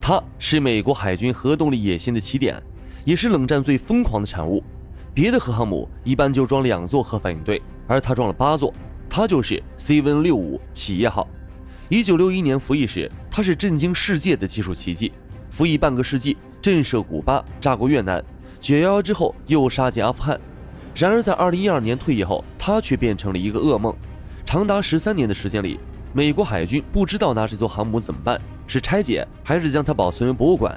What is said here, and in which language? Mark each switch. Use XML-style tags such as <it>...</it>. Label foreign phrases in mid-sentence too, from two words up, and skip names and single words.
<zh>它是美國海軍核動力野心的起點，也是冷戰最瘋狂的產物。別的核航母一般就裝2座核反應堆，而它裝了8座，它就是 C-65 企業號。1961年服役時，它是震驚世界的技術奇蹟，服役半個世紀，震懾古巴，炸過越南，911之後又殺進阿富汗。然而在2012年退役後，它卻變成了一個噩夢。長達13年的時間裡，美國海軍不知道拿這座航母怎麼辦，是拆解還是将它保存為博物館？</zh>